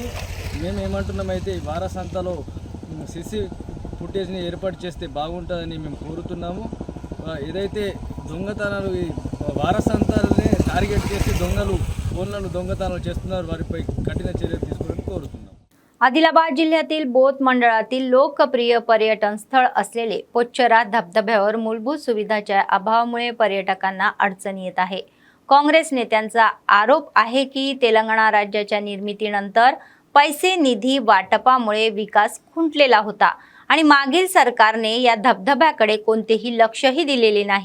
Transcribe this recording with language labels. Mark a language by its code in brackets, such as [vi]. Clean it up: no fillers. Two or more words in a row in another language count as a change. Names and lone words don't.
[te] మేము ఏమంటున్నామైతే ఈ వారసంతలో సిసి ఫుటేజ్ని ఏర్పాటు చేస్తే బాగుంటుందని మేము కోరుతున్నాము. ఏదైతే దొంగతనాలు ఈ వారసంతాలనే టార్గెట్ చేసి దొంగలు ఫోన్లను దొంగతనాలు చేస్తున్నారు, वारीपై కఠిన చర్యలు తీసుకోవాలని కోరుతున్నాం. [mr] आदिलाबाद जिल्ह्यातील बोथ मंडळातील लोकप्रिय पर्यटन स्थळ असलेले पोच्चरा धबधब्यावर मूलभूत सुविधांच्या अभावामुळे पर्यटकांना अडचण येत आहे. काँग्रेस नेत्यांचा आरोप आहे की तेलंगणा राज्याच्या निर्मितीनंतर पैसे निधी वाटपामुळे विकास खुंटलेला होता आणि मागील सरकारने या धबधब्याकडे कोणतेही लक्षही दिलेले नाही.